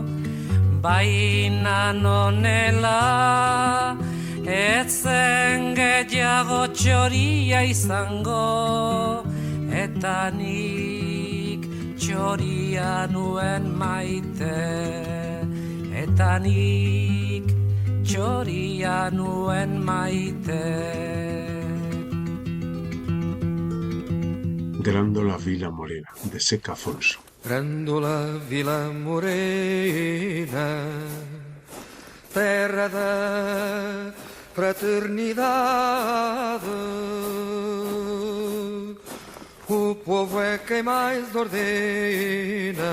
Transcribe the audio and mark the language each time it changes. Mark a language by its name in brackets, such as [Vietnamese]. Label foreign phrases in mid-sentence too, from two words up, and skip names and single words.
[Basque] Baina nonela, ez zen gehiago txoria izango, eta nik txoria nuen maite, eta nik txoria nuen maite. [Portuguese] Grándola Vila Morena, de Seca Afonso. Grándola Vila Morena, terra de fraternidade, o povo é quem mais ordena.